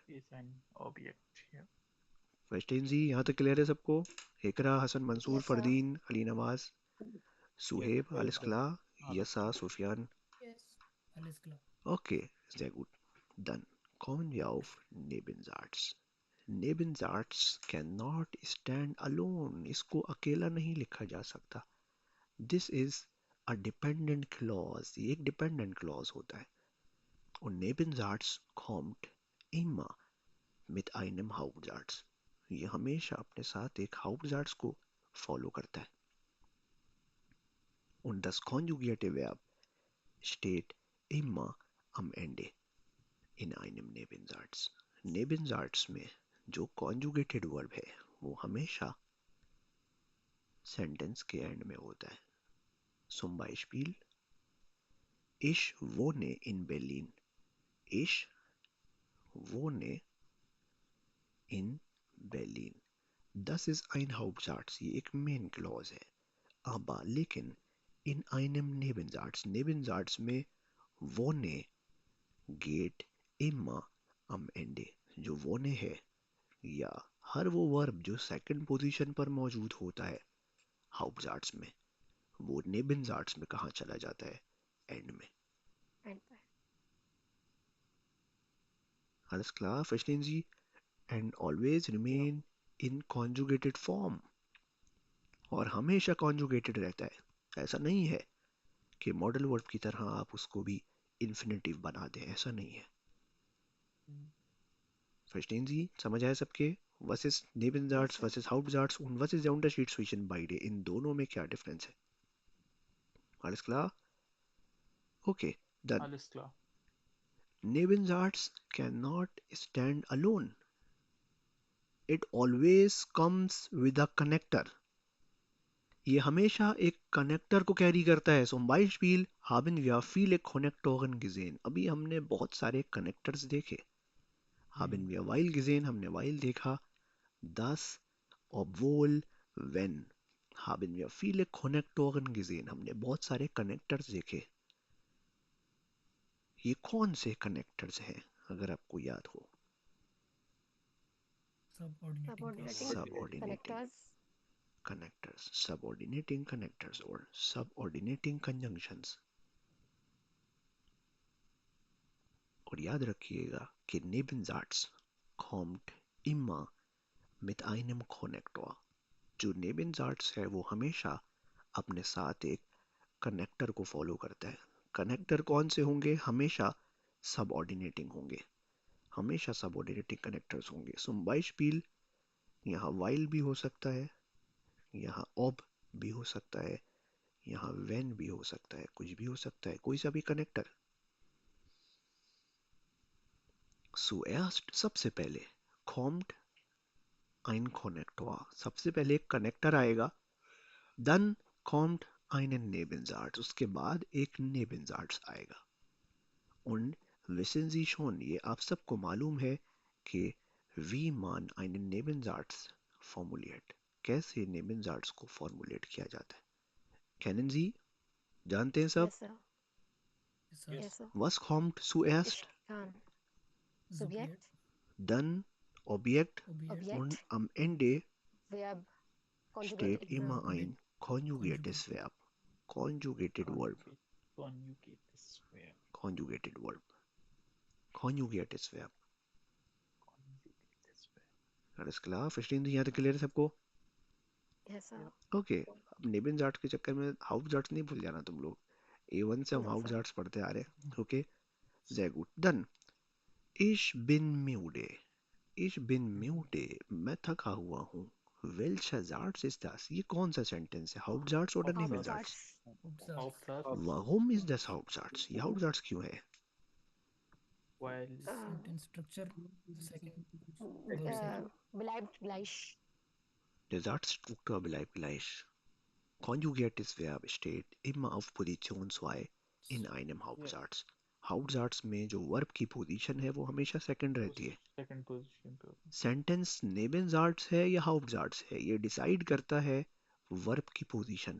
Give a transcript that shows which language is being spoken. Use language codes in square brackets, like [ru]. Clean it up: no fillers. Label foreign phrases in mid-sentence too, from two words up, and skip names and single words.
[en] is an object. Yeah. [de] Verstehen Sie? [hi] यहाँ तक क्लियर है सबको? इकरा, हसन, मंसूर, [en] Yes, sir. [hi] फरदीन, अली नवाज, सुहेब, [en] Yes, [de] alles [en] sir. [de] klar? Alles Yasa, Sufyan. [en] Yes. [de] Alles klar. Okay, sehr gut. Dann kommen wir auf Nebensatz. [en] Nebensatz cannot stand alone. [hi] इसको अकेला नहीं लिखा जा सकता. [en] This is a dependent clause. [hi] ये एक [en] dependent clause [hi] होता है. [de] Und Nebensatz kommt immer mit einem Hauptsatz. [hi] ये हमेशा अपने साथ एक Hauptsatz को follow करता है. [de] Und das konjugierte Verb steht immer am Ende in einem Nebensatz. [hi] Nebensatz में जो [en] conjugated verb [hi] है वो हमेशा sentence के end में होता है. [de] Zum Beispiel, ich wohne in Berlin. Ich wohne in Berlin. Das ist ein Hauptsatz, [hi] ये एक [en] main clause [hi] है. [de] Aber लेकिन in einem Nebensatz, Nebensatz में wohne geht immer am Ende. [hi] जो wohne है या हर वो वर्ब जो [en] second position [hi] पर मौजूद होता है हाउप्टजार्ट्स में, वो नेबेनजार्ट्स में कहाँ चला जाता है? एंड में. End पर. [de] Alles klar, verstehen Sie? [en] And always remain in conjugated form. [hi] और हमेशा conjugated रहता है. ऐसा नहीं है कि [en] modal verb [hi] की तरह आप उसको भी इन्फिनेटिव बना दें, ऐसा नहीं है. [de] Verstehen Sie? [hi] समझ आया सबके? [de] Was ist Nebensatz, [en] Yes, sir. [de] was ist Hauptsatz und was ist der Unterschied zwischen beide? [hi] इन दोनों में क्या डिफरेंस है? [de] Alles klar? Okay, dann. Alles klar. [en] Nebensatz cannot stand alone. It always comes with a connector. [hi] ये हमेशा एक कनेक्टर को कैरी करता है. [de] Zum Beispiel haben wir viele Konnektoren gesehen. [hi] अभी हमने बहुत सारे कनेक्टर्स देखे. [de] Haben wir weil gesehen, [hi] हमने while देखा. [de] Das, obwohl, wenn. Haben wir viele Konnektoren gesehen. [hi] हमने बहुत सारे कनेक्टर्स देखे. ये कौन से कनेक्टर्स हैं अगर आपको याद हो? [en] Subordinating Subordinating Subordinating connectors. connectors, subordinating connectors or subordinating conjunctions. [hi] और याद रखिएगा कि [de] Nebensatz kommt immer mit einem Konnektor. [hi] जो Nebensatz है वो हमेशा अपने साथ एक कनेक्टर को फॉलो करता है. कनेक्टर कौन से होंगे? हमेशा सबऑर्डिनेटिंग होंगे. हमेशा [en] subordinating connectors [hi] होंगे. [de] Zum Beispiel [hi] यहाँ while भी हो सकता है, यहाँ ob भी हो सकता है, यहाँ when भी हो सकता है, कुछ भी हो सकता है, कोई सा भी कनेक्टर. [de] Zuerst [hi] सबसे पहले [de] kommt ein Konnektor. [hi] सबसे पहले एक कनेक्टर आएगा. [de] Dann kommt einen Nebensatz. [hi] उसके बाद एक Nebensatz आएगा. [de] Und wissen Sie schon, [hi] ये आप सबको मालूम है कि [de] wie man einen Nebensatz formuliert. [hi] कैसे Nebensatz को formulate किया जाता है? [de] Kennen Sie? [hi] जानते हैं सब? [en] Yes, sir. Yes, sir. Yes, sir. [de] Was kommt zuerst? Ich kann. Subjekt, Dann Objekt Objekt. und Objekt, am Ende Verb, steht [en] conjugated [de] immer [en] verb. [de] ein konjugiertes Verb. [en] Conjugated verb. Conjugate this verb. Conjugated verb. Conjugates verb. Conjugate this verb. [de] Alles klar? Verstehen Sie? [hi] यहाँ तक क्लियर है सबको? [en] Yes, sir. [hi] ओके. अब नेबेनजार्ट्स के चक्कर में हाउप्टजार्ट्स नहीं भूल जाना तुम लोग. A1 से हम [en] No, sir. [hi] हाउप्टजार्ट्स पढ़ते आ रहे हैं. ओके. [de] Sehr gut. Dann Ich bin müde. Ich bin müde, [hi] मैं थका हुआ हूँ। [de] Welcher Satz ist das? [hi] ये कौन सा सेंटेंस है? [de] Hauptsatz oder Nebensatz? Hauptsatz. Hauptsatz. Warum ist das Hauptsatz? [hi] ये Hauptsatz क्यों है? [de] While [en] Sentence structure. Second. Uh, Verb second. [de] bleibt gleich. Der Satzstruktur bleibt gleich. Konjugiertes Verb steht immer auf Position 2 in einem Hauptsatz. [hi] हाउटजाट्स में जो वर्ब की पोजीशन है वो हमेशा सेकंड रहती है. [en] second position [hi] पे होता सेंटेंस नेबेनजाट्स है या हाउटजाट्स है ये डिसाइड करता है वर्ब की पोजीशन.